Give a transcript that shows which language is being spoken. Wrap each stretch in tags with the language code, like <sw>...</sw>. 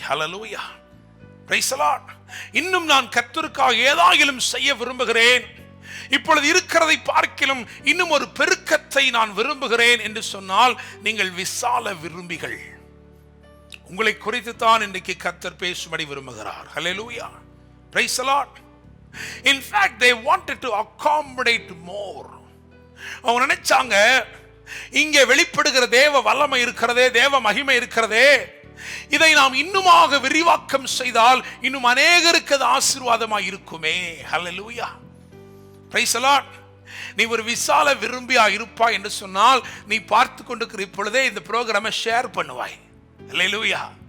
<ta>Hallelujah,</ta> <en>Praise the Lord.</en> <ta>இன்னும் நான் கர்த்தருக்காக ஏதாயிலும் செய்ய விரும்புகிறேன், இப்பொழுது இருக்கிறதை பார்க்கிலும் இன்னும் ஒரு பெருக்கத்தை நான் விரும்புகிறேன் என்று சொன்னால், நீங்கள் விசால விரும்பிகள். உங்களை குறித்து தான் இன்றைக்கு கர்த்தர் பேசும்படி விரும்புகிறார்.</ta> <en>Hallelujah, praise the Lord. In fact, they wanted to accommodate more.</en> <ta>அவங்க நினைச்சாங்க, இங்கே வெளிப்படுகிற தேவ வல்லமை இருக்கிறதே, தேவ மகிமை இருக்கிறதே, இதை நாம் இன்னுமாக விரிவாக்கம் செய்தால் இன்னும் அநேகருக்கு அது ஆசீர்வாதமாய் இருக்குமே. ஹல்லேலூயா,</ta> <en>Praise the Lord.</en> <ta>நீ ஒரு விசால விரும்பியா இருப்பாய் என்று சொன்னால், நீ பார்த்து கொண்டிருக்கிற இப்பொழுதே இந்த ப்ரோக்ராமை ஷேர் பண்ணுவாய். ஹல்லேலூயா.</ta>